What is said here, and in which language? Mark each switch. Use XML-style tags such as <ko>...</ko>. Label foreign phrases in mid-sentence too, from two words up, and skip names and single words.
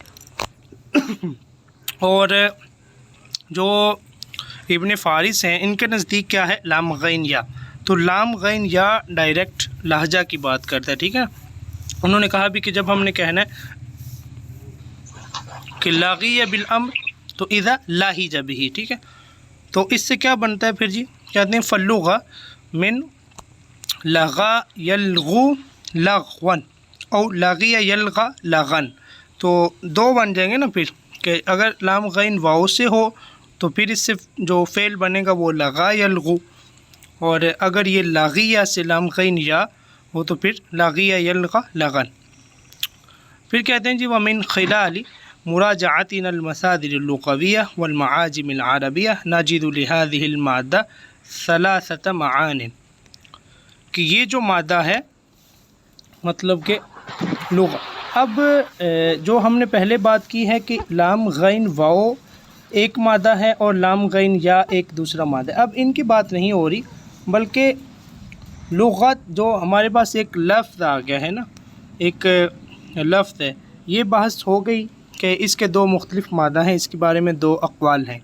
<ur>اور جو ابن فارس ہیں ان کے نزدیک کیا ہے؟ لام غین یا، تو لام غین یا ڈائریکٹ لہجہ کی بات کرتا ہے، ٹھیک ہے۔ انہوں نے کہا بھی کہ جب ہم نے کہنا ہے کہ</ur> <ar>لاغیہ بالامر</ar> <ur>تو</ur> <ar>اذا لاہج بہ،</ar> <ur>ٹھیک ہے، تو اس سے کیا بنتا ہے پھر جی؟ کہتے ہیں</ur> <ar>فاللغہ من لغا یلغو لغون او لاغیہ یلغا لغن،</ar> <ur>تو دو بن جائیں گے نا پھر، کہ اگر لام غین واو سے ہو تو پھر اس سے جو فعل بنے گا وہ</ur> <ar>لغا یلغو،</ar> <ur>اور اگر یہ لاغیہ سے لام غین یا ہو تو پھر</ur> <ar>لاغیہ یلغا لغن۔</ar> <ur>پھر کہتے ہیں جی</ur> <ar>ومن خلال مراجعتنا المصادر اللغویہ والمعاجم العربیہ نجد لهذه المادہ ثلاثة معان،</ar> <ur>کہ یہ جو مادہ ہے مطلب کہ لغہ، اب جو ہم نے پہلے بات کی ہے کہ لام غین واو ایک مادہ ہے اور لام غین یا ایک دوسرا مادہ ہے، اب ان کی بات نہیں ہو رہی، بلکہ لغت جو ہمارے پاس ایک لفظ آ گیا ہے نا، ایک لفظ ہے، یہ بحث ہو گئی کہ اس کے دو مختلف مادہ ہیں، اس کے بارے میں دو اقوال ہیں۔</ur>